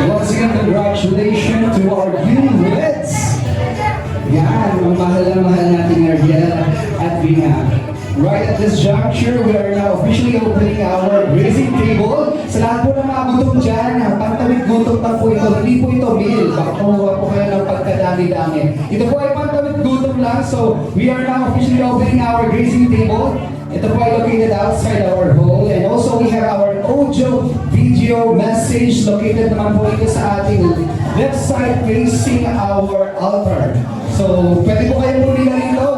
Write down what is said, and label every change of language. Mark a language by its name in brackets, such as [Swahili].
[English] Once again, congratulations to our newlyweds. [Filipino] Yan, ang mahal na mahal natin Ariel at Bina. [English] Right at this juncture, we are now officially opening our raising table. [Filipino] Sa lahat po ng mga gutom dyan, pantawid gutom na po ito. Hindi po ito meal. Baka kumuha po kayo ng pagkadami-dami. Ito po ay pantawid gutom lang. [English] So, we are now officially opening our raising table. [Filipino] Ito po ay [English] located outside our hall. And also, we have our audio, video, message located [Filipino] naman po ito sa ating [English] left side facing our altar. So, [Filipino] pwede po kayong bumila rito.